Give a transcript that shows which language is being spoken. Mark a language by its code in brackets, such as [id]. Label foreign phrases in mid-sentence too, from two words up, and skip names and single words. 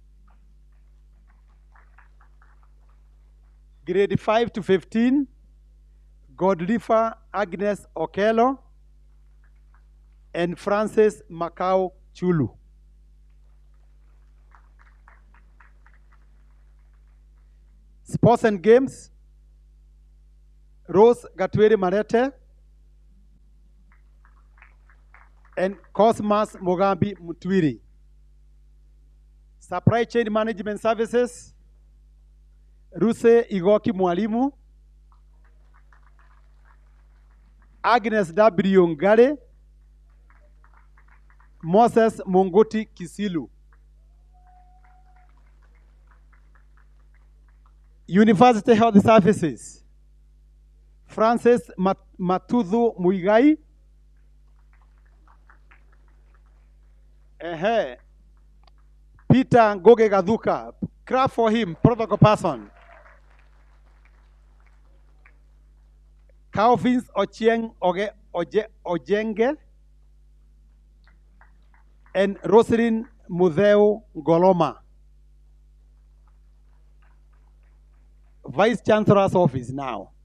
[en] Grade 5 to 15, Godlifa Agnes Okello, and Francis Macau Chulu. Sports and games, Rose Gatweri Marete, and Cosmas Mogambi Mutwiri. Supply chain management services, Ruse Igoki Mwalimu, Agnes W. Ngare, Moses Mongoti Kisilu. University Health Services, Francis Matudhu Muigai, Peter Ngoge Gaduka. Clap for him, protocol person. Calvins Ochieng Ojenge, and Roselyn Mudheu Goloma. Vice Chancellor's office now.